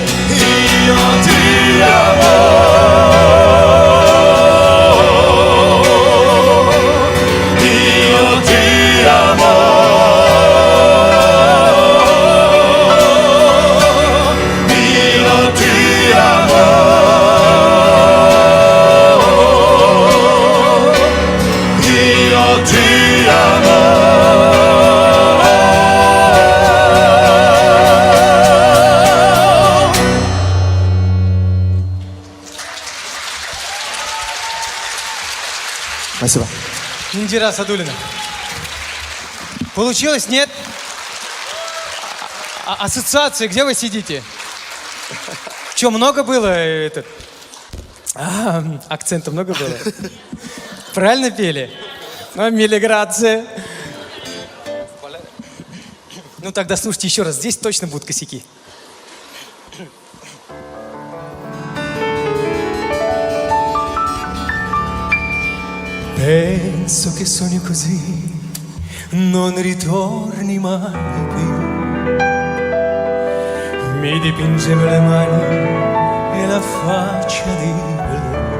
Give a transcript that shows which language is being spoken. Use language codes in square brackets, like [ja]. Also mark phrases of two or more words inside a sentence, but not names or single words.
[it] Io ti amo, io ti amo, io ti amo, io ti amo. [ru] Спасибо. Индира Садулина. Получилось, нет? Ассоциация, где вы сидите? Что, много было? Акцента много было? Правильно пели? Ну, милиграция. Ну, тогда слушайте еще раз. Здесь точно будут косяки. [it] Penso che sogni così non ritorni mai più. Mi dipingevo le mani e la faccia di blu.